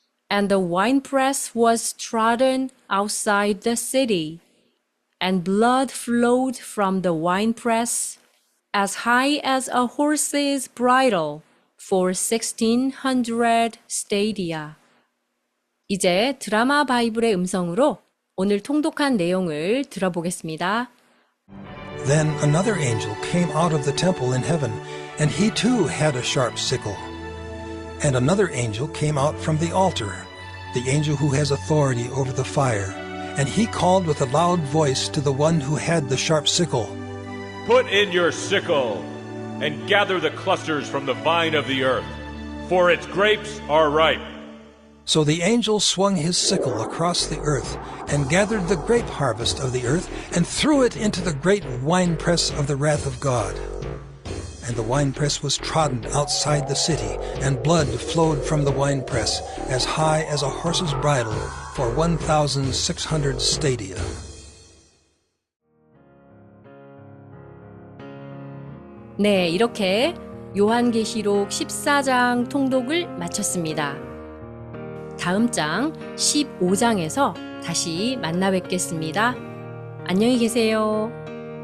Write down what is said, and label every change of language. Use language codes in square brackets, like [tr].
[en] And the winepress was trodden outside the city, and blood flowed from the winepress as high as a horse's bridle for 1600 stadia. [ko] 이제 드라마 바이블의 음성으로 오늘 통독한 내용을 들어보겠습니다. [en] Then another angel came out of the temple in heaven, and he too had a sharp sickle. And another angel came out from the altar, the angel who has authority over the fire. And he called with a loud voice to the one who had the sharp sickle, Put in your sickle, and gather the clusters from the vine of the earth, for its grapes are ripe. So the angel swung his sickle across the earth, and gathered the grape harvest of the earth, and threw it into the great winepress of the wrath of God. And the winepress was trodden outside the city, and blood flowed from the winepress, as high as a horse's bridle, for 1600 stadia. [ko] 네, 이렇게 요한계시록 14장 통독을 마쳤습니다. 다음 장 15장에서 다시 만나 뵙겠습니다. 안녕히 계세요.